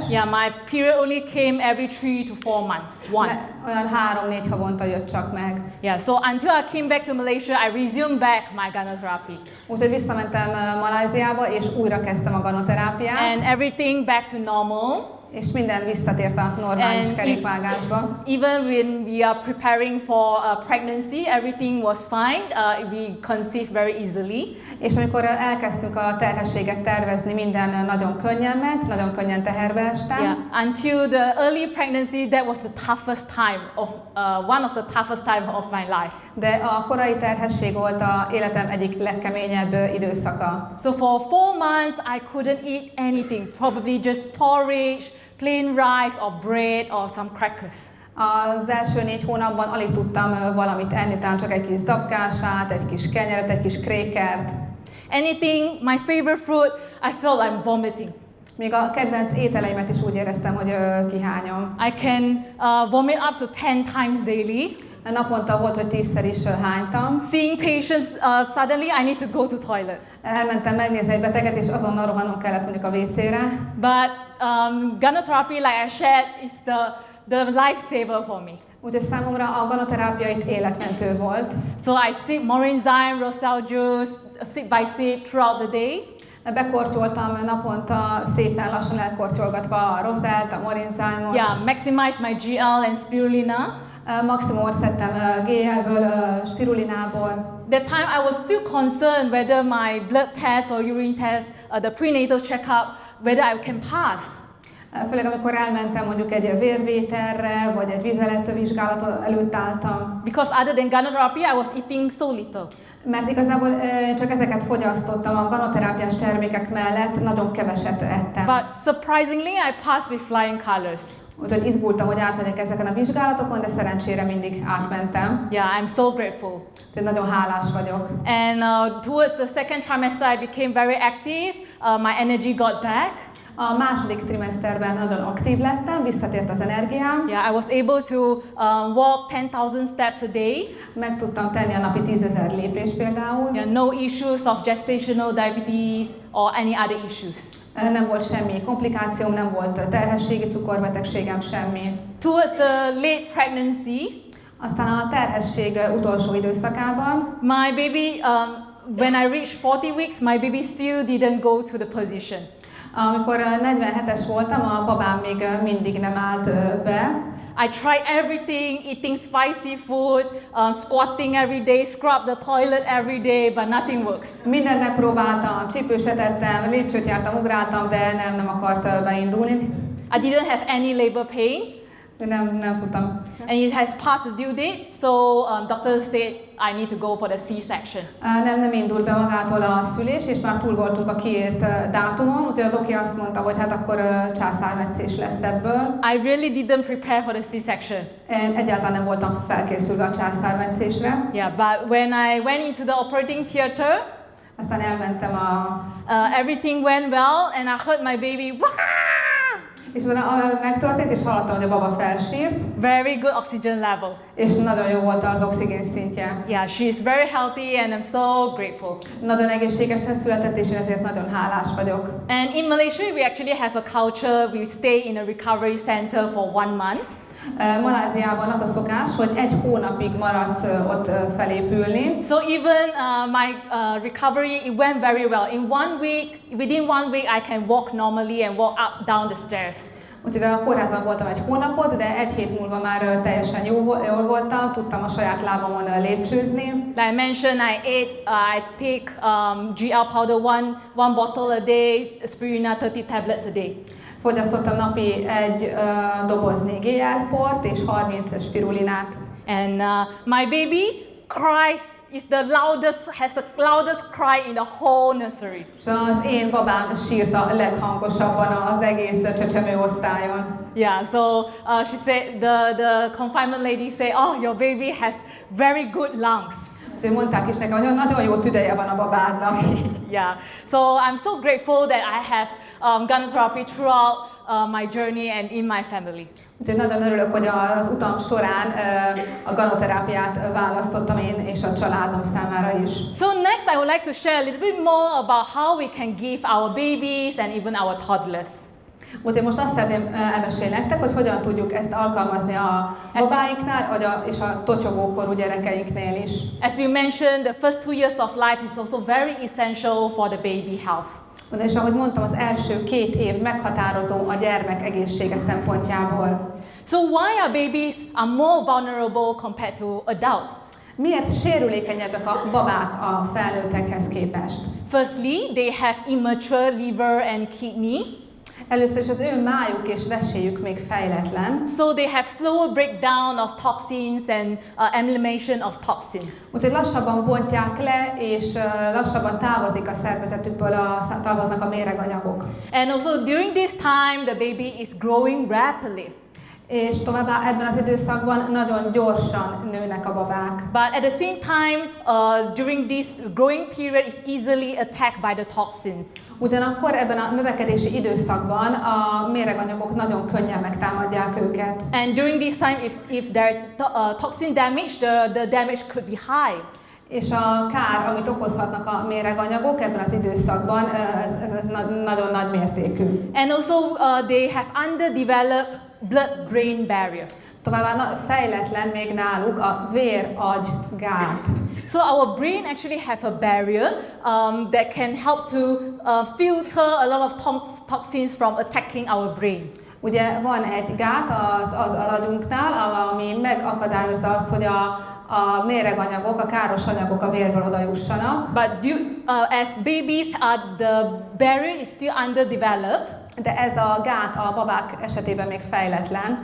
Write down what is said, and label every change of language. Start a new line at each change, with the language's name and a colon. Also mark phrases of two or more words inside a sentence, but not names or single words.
English: Yeah, my period only came every 3 to 4 months, once.
Hungarian: Olyan 3-4 havonta jött csak meg.
English: Yeah, so until I came back to Malaysia, I resumed back my Ganoterápia.
Hungarian: Úgyhogy visszamentem Malajziába, és újra kezdtem a ganoterápiát.
English: And everything back to normal.
Hungarian: És minden visszatért a normális kerékvágásba.
English: Even when we are preparing for pregnancy, everything was fine. We conceived very easily.
Hungarian: És amikor elkezdtünk a terhességet tervezni, minden nagyon könnyen ment, nagyon könnyen teherbe estem.
English: Yeah, until the early pregnancy, that was the toughest time of one of the toughest time of my life.
Hungarian: De a korai terhesség volt a életem egyik legkeményebb időszaka.
English: So for 4 months, I couldn't eat anything, probably just porridge, plain rice or bread or some crackers.
Hungarian: Az első 4 hónapban alig tudtam valamit enni, talán csak egy kis zabkását, egy kis kenyeret, egy kis krékert.
English: Anything, my favorite fruit, I felt I'm vomiting.
Hungarian: Még a kedvenc ételeimet is úgy éreztem, hogy kihányom.
English: I can vomit up to 10 times daily.
Hungarian: Naponta volt, hogy 10-szer is hánytam.
English: Seeing patients, suddenly I need to go to toilet.
Hungarian: Elmentem megnézni egy beteget, és azonnal rohannom kellett mondjuk a WC-re.
English: But Ganoterápia, like I shared, is the lifesaver for me.
Hungarian: Úgyhogy számomra a ganoterápia itt életmentő volt.
English: So I sip Morinzyme, Rosal juice, sip by sip throughout the day.
Hungarian: Bekortyoltam naponta, szépen lassan elkortyolgatva a Rosalt, a Morinzyme-ot.
English: Yeah, maximize my GL and spirulina.
Hungarian: Maximumot szedtem GL-ből, spirulinából.
English: That time I was still concerned whether my blood test or urine test, the prenatal checkup, whether I can pass.
Hungarian: Főleg amikor elmentem mondjuk egy vérvételre, vagy egy vízelettő előtt álltam.
English: Because other than Ganoterápia, I was eating so little.
Hungarian: Mert igazából csak ezeket fogyasztottam, a ganoterápiás termékek mellett nagyon keveset ettem.
English: But surprisingly, I passed with flying colors.
Hungarian: Úgyhogy izgultam, hogy átmegyek ezeken a vizsgálatokon, de szerencsére mindig átmentem.
English: Yeah, I'm so grateful.
Hungarian: Úgyhogy nagyon hálás vagyok.
English: And towards the second trimester, I became very active. My energy got back.
Hungarian: A második trimeszterben nagyon aktív lettem, visszatért az energiám.
English: Yeah, I was able to walk 10,000 steps a day.
Hungarian: Meg tudtam tenni a napi 10,000 lépést például.
English: Yeah, no issues of gestational diabetes or any other issues.
Hungarian: Nem volt semmi komplikációm, nem volt terhességi cukorbetegségem, semmi.
English: Towards the late pregnancy,
Hungarian: aztán a terhesség utolsó időszakában,
English: my baby, when I reached 40 weeks, my baby still didn't go to the position.
Hungarian: Amikor 47-es voltam, a babám még mindig nem állt be.
English: I tried everything, eating spicy food, squatting every day, scrub the toilet every day, but nothing works.
Hungarian: Mindent megpróbáltam, csípőset ettem, lépcsőt jártam, ugráltam, de nem akart beindulni.
English: I didn't have any labor pain.
Hungarian: Nem tudtam
English: and it has passed the due date, so doctors said I need to go for the C-section.
Hungarian: Nem indult be magától a szülés, és már túl voltunk a kiírt dátumon, úgyhogy a doki azt mondta, hogy hát akkor császármetszés lesz ebből.
English: I really didn't prepare for the C-section.
Hungarian: Én egyáltalán nem voltam felkészülve a császármetszésre.
English: Yeah, but when I went into the operating theater,
Hungarian: Aztán elmentem
English: everything went well, and I heard my baby. Wah!
Hungarian: és utána megtörtént, és hallottam, hogy a baba felsírt.
English: Very good oxygen level.
Hungarian: És nagyon jó volt az oxigén szintje.
English: Yeah, she's very healthy, and I'm so grateful.
Hungarian: Nagyon egészségesen született, és én ezért nagyon hálás vagyok.
English: And in Malaysia, we actually have a culture. We stay in a recovery center for 1 month.
Hungarian: Maláziában az a szokás, hogy 1 hónapig maradsz ott felépülni.
English: So even my recovery, it went very well. Within one week, I can walk normally and walk up down the stairs.
Hungarian: Úgyhogy a kórházban voltam 1 hónapot, de 1 hét múlva már teljesen jól voltam, tudtam a saját lábamon lépcsőzni.
English: Like I mentioned, I take GL powder one bottle a day, aspirina 30 tablets a day.
Hungarian: Fogyasztottam napi 1 doboznyi GL-port és 30 spirulinát.
English: And my baby cries, has the loudest cry in the whole nursery.
Hungarian: És az én babám sírt a leghangosabban az egész csecsemőosztályon.
English: Yeah, so she said, the confinement lady said, oh, your baby has very good lungs.
Hungarian: Úgyhogy mondták is nekem, hogy nagyon jó tüdeje van a babádnak.
English: Yeah, so I'm so grateful that I have Ganoterápia throughout my journey and in my family.
Hungarian: Úgyhogy nagyon örülök, hogy az utam során a ganoterápiát választottam én és a családom számára is.
English: So next I would like to share a little bit more about how we can give our babies and even our toddlers.
Hungarian: Úgyhogy most azt szeretném elmesélni nektek, hogy hogyan tudjuk ezt alkalmazni a babáinknál és a totyogókorú gyerekeinknél is.
English: As we mentioned, the first 2 years of life is also very essential for the baby health.
Hungarian: És ahogy mondtam, az első 2 év meghatározó a gyermek egészsége szempontjából.
English: So why are babies are more vulnerable compared to adults?
Hungarian: Miért sérülékenyebbek a babák a felnőttekhez képest?
English: Firstly, they have immature liver and kidney.
Hungarian: Először is az ő májuk és veséjük még fejletlen.
English: So they have slower breakdown of toxins and elimination of toxins.
Hungarian: Úgyhogy lassabban bontják le, és lassabban távozik a szervezetükből, távoznak a méreganyagok.
English: And also during this time, the baby is growing rapidly.
Hungarian: És továbbá ebben az időszakban nagyon gyorsan nőnek a babák.
English: But at the same time, during this growing period, is easily attacked by the toxins.
Hungarian: Ugyanakkor ebben a növekedési időszakban a méreganyagok nagyon könnyen megtámadják őket.
English: And during this time, if there is toxin damage, the damage could be high.
Hungarian: És a kár, amit okozhatnak a méreganyagok ebben az időszakban, ez nagyon nagy mértékű.
English: And also they have underdeveloped blood-brain barrier.
Hungarian: Továbbá fejletlen még náluk a vér-agy-gát.
English: So our brain actually have a barrier that can help to filter a lot of toxins from attacking our brain.
Hungarian: Ugye van egy gát az agyunknál, ami megakadályozza azt, hogy a méreganyagok, a káros anyagok a vérből odajussanak.
English: But as babies, the barrier is still underdeveloped.
Hungarian: De ez a gát a babák esetében még fejletlen.